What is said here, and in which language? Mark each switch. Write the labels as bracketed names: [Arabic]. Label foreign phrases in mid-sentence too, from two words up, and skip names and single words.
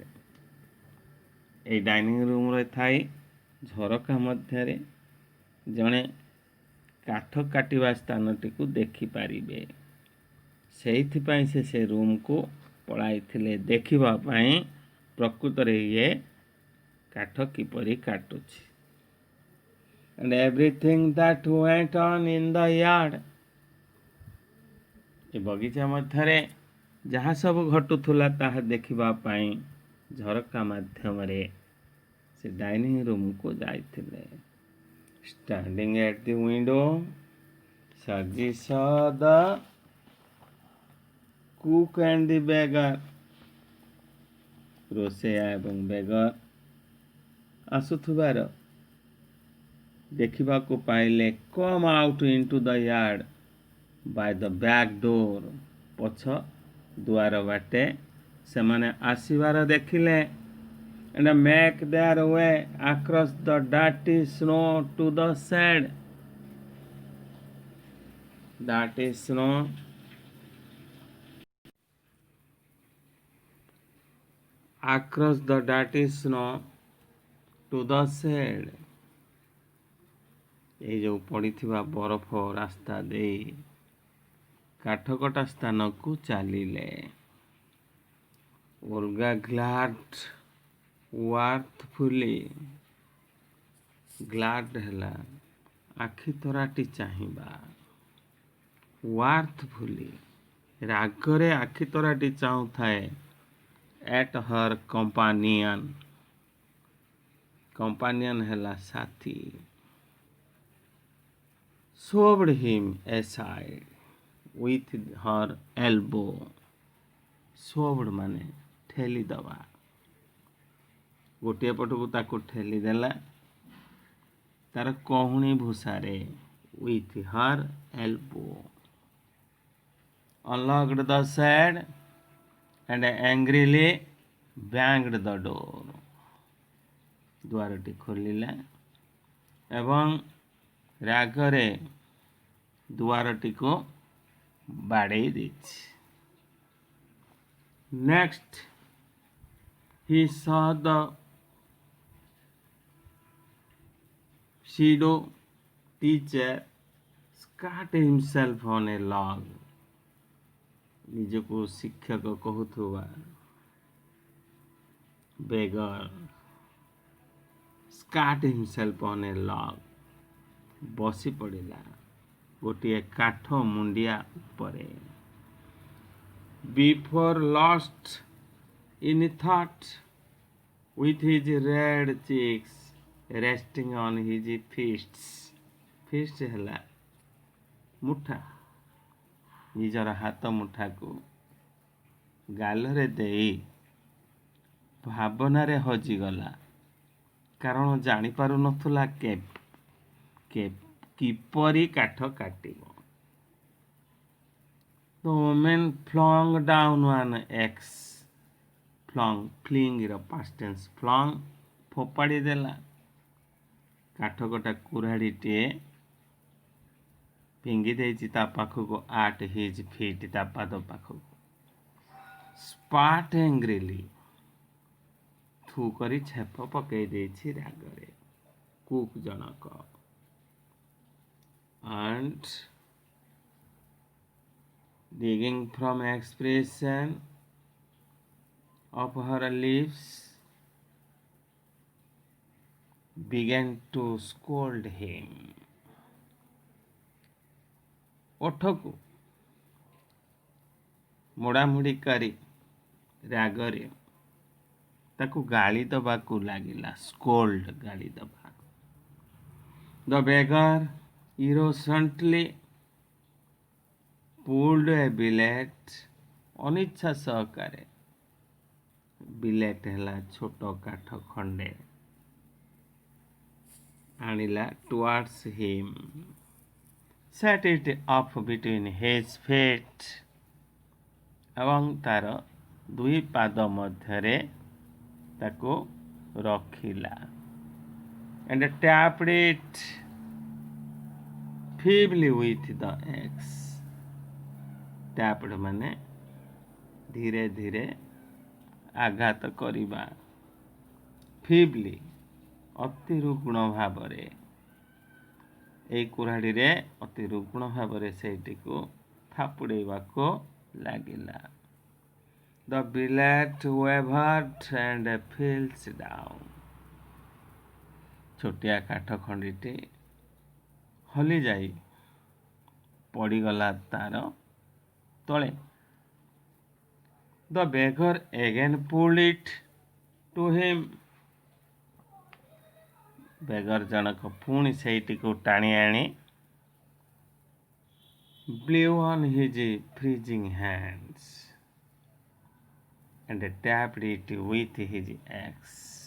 [Odia] ଏଇ [English] dining roomରେ [Odia] ଥାଇ ଝରକା ମଧ୍ୟରେ ଜଣେ କାଠ କାଟିବା ସ୍ଥାନଟିକୁ ଦେଖିପାରିବେ। ସେଇଥିପାଇଁ ସେ ରୁମ୍କୁ ପଳାଇଥିଲେ ଦେଖିବା ପାଇଁ ପ୍ରକୃତରେ ଇଏ କାଠ କିପରି କାଟୁଛି। [English] And everything that went on in the yard। [Odia] ଏ ବଗିଚା ମଧ୍ୟରେ ଯାହା ସବୁ ଘଟୁଥିଲା ତାହା ଦେଖିବା ପାଇଁ ଝରକା ମାଧ୍ୟମରେ ସେ [English] dining roomକୁ [Odia] ଯାଇଥିଲେ। [English] Standing at the window, Sarji saw the cook and the beggar। [Odia] ରୋଷେଇଆ ଏବଂ ବେଗର ଆସୁଥିବାର ଦେଖିବାକୁ ପାଇଲେ। [English] come out into the yard by the back door. [Odia] ପଛ ଦୁଆର ବାଟେ ସେମାନେ ଆସିବାର ଦେଖିଲେ। [English] and make their way across the dirty snow to the shed। dirty snow across the dirty snow to the shed। [Odia] ଏଇ ଯେଉଁ ପଡ଼ିଥିବା ବରଫ ରାସ୍ତା ଦେଇ କାଠକଟା ସ୍ଥାନକୁ ଚାଲିଲେ। [English] Olga glad wrathfully. [Odia] ଗ୍ଲାଡ୍ ହେଲା ଆଖି ତରାଟି ଚାହିଁବା। ୱାର୍ଥଫୁଲି ରାଗରେ ଆଖି ତରାଟି ଚାହୁଁଥାଏ। [English] at her companion। companion [Odia] ହେଲା ସାଥୀ। [English] shoved him aside with her elbow। [Odia] shoved ମାନେ ଠେଲି ଦେବା। ଗୋଟିଏ ପଟକୁ ତାକୁ ଠେଲି ଦେଲା ତାର କହୁଣୀ ଭୂଷାରେ। [English] with her elbow। unlocked the shed and angrily banged the door। [Odia] ଦ୍ୱାରଟି ଖୋଲିଲା ଏବଂ ରାଗରେ ଦୁଆରଟିକୁ ବାଡ଼େଇ ଦେଇଛି। [English] next he saw the pseudo teacher scat himself on a log। [Odia] ନିଜକୁ ଶିକ୍ଷକ କହୁଥିବା [English] beggar scat himself on a log। [Odia] ବସି ପଡ଼ିଲା ଗୋଟିଏ କାଠ ମୁଣ୍ଡିଆ ଉପରେ। [English] before lost in thought with his red cheeks resting on his fists। [Odia] fist ହେଲା ମୁଠା। ନିଜର ହାତ ମୁଠାକୁ ଗାଲରେ ଦେଇ ଭାବନାରେ ହଜିଗଲା କାରଣ ଜାଣିପାରୁନଥିଲା କିପରି କାଠ କାଟିବ। [English] the woman flung down one axe। [Odia] fling ର [English] past tense flung [Odia] ଫୋପାଡ଼ି ଦେଲା। କାଠକଟା କୁରାଢ଼ୀଟିଏ ଫିଙ୍ଗି ଦେଇଛି ତା ପାଖକୁ। [English] at his feet [Odia] ତା ପାଦ ପାଖକୁ। [English] spat angrily [Odia] ଥୁ କରି ଛେପ ପକେଇ ଦେଇଛି ରାଗରେ। କୁକ୍ ଜଣକ। [English] and digging from expression of her lips began to scold him। [Odia] ଓଠକୁ ମୋଡ଼ାମୋଡ଼ି କରି ରାଗରେ ତାକୁ ଗାଳି ଦେବାକୁ ଲାଗିଲା। ସ୍କୋଲ୍ଡ ଗାଳି ଦେବା। [English] The beggar innocently pulled a billet. [Odia] ଅନିଚ୍ଛା ସହକାରେ ବିଲେଟ୍ ହେଲା ଛୋଟ କାଠ ଖଣ୍ଡେ ଆଣିଲା [English] towards him. Set it up between his feet. [Odia] ଏବଂ ତାର ଦୁଇ ପାଦ ମଧ୍ୟରେ ତାକୁ ରଖିଲା. [English] And tapped it feebly with the axe. [Odia] Tapped ମାନେ ଧୀରେ ଧୀରେ ଆଘାତ କରିବା. feebly ଅତି ରୁଗ୍ଣ ଭାବରେ. ଏଇ କୁରାଢ଼ୀରେ ଅତି ରୁଗ୍ଣ ଭାବରେ ସେଇଟିକୁ ଥାପୁଡ଼େଇବାକୁ ଲାଗିଲା. [English] The billet wavered and fell down. [Odia] ଛୋଟିଆ କାଠ ଖଣ୍ଡିଟି ହଲି ଯାଇ ପଡ଼ିଗଲା ତାର ତଳେ. [English] The beggar again pulled it to him. [Odia] ବେଗର ଜଣକ ପୁଣି ସେଇଟିକୁ ଟାଣି ଆଣି [English] blew on his freezing hands and tapped it with his axe.